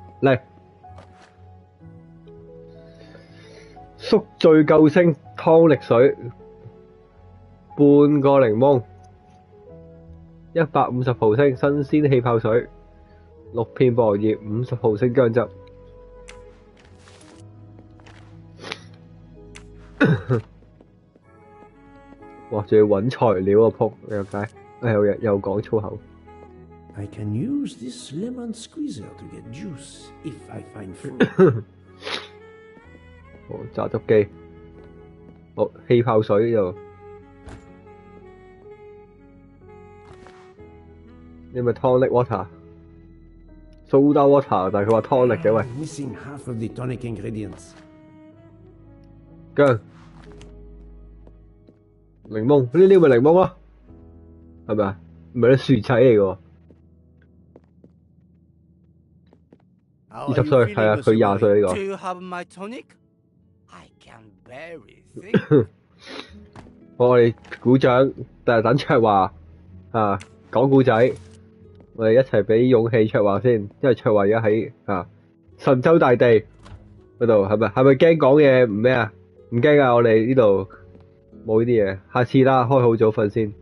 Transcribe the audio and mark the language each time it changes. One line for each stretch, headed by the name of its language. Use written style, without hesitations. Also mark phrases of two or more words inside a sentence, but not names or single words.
Cantonese: 嚟，宿醉救星湯力水，半個檸檬，150毫升新鮮氣泡水，6片薄荷葉，50毫升薑汁。哇！仲要揾材料啊，仆你個街！又講粗口。
English: I can use this lemon squeezer to get juice if I find fruit.
Cantonese: 好，榨汁機。好，氣泡水就。你咪
English: tonic water、soda water，
Cantonese: 但係佢話 tonic 嘅喂。
English: Missing half of the tonic ingredients.
Cantonese: 薑、檸檬，呢啲咪檸檬咯，係咪啊？唔係啲薯仔嚟嘅喎。 20歲係啊，佢20歲呢個。
English: Do you have my tonic? I can barely think.
Cantonese: 我哋鼓掌，但係等卓華講故仔，我哋一齊俾勇氣卓華先，因為卓華而家喺神州大地嗰度，係咪驚講嘢唔咩啊？唔驚啊！我哋呢度冇呢啲嘢，下次啦，開好早瞓先。